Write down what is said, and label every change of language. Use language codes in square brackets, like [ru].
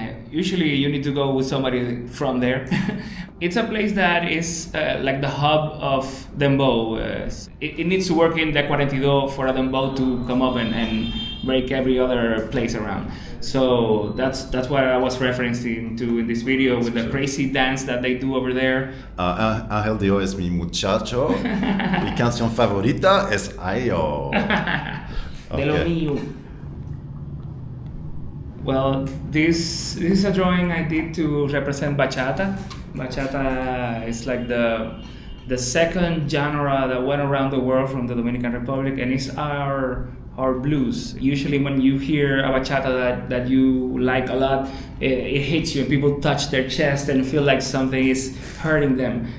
[en] Usually you need to go with somebody from there. It's a place that is like the hub of Dembow. It needs to work in the 42 for a Dembow to come up and break every other place around. So that's what I was referencing to in this video with the crazy dance that they do over there. [es] Ángel Dio es mi muchacho. Mi canción favorita es Ayo. De lo mío. [en] Well, this is a drawing I did to represent bachata. Bachata is like the second genre that went around the world from the Dominican Republic, and it's our blues. Usually when you hear a bachata that you like a lot, it hits you and people touch their chest and feel like something is hurting them.